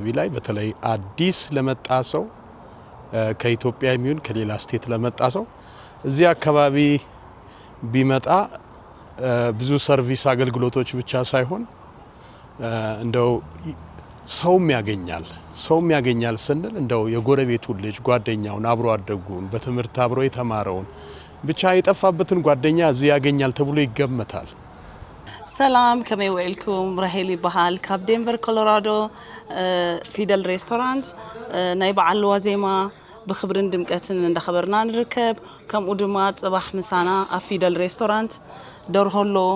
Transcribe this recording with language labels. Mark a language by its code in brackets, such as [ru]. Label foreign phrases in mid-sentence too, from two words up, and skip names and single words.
[am] ላይ በተለይ አዲስ ለመጣ ሰው ከኢትዮጵያ የሚሆን ከሌላ ስቴት ለመጣ ሰው እዚህ አካባቢ ቢመጣ ብዙ ሰርቪስ አገልግሎቶች ብቻ ሳይሆን እንደው ሰውም ያገኛል ስንል እንደው የጎረቤቱን ልጅ ጓደኛውን አብሮ አደጉን በትምህርት አብሮ የተማረውን ብቻ የጠፋበትን ጓደኛ እዚህ ያገኛል ተብሎ ይገመታል። [ti] ሰላም ከመይ ውዕልኩም ራሄል ይበሃል ካብ ዴንቨር ኮሎራዶ ፊደል ሬስቶራንት ናይ በዓል ዋዜማ ብክብርን ድምቀትን እንዳኸበርና ንርከብ ከምኡ ድማ ጽባሕ ምሳና ኣብ ፊደል ሬስቶራንት ደርሆሎ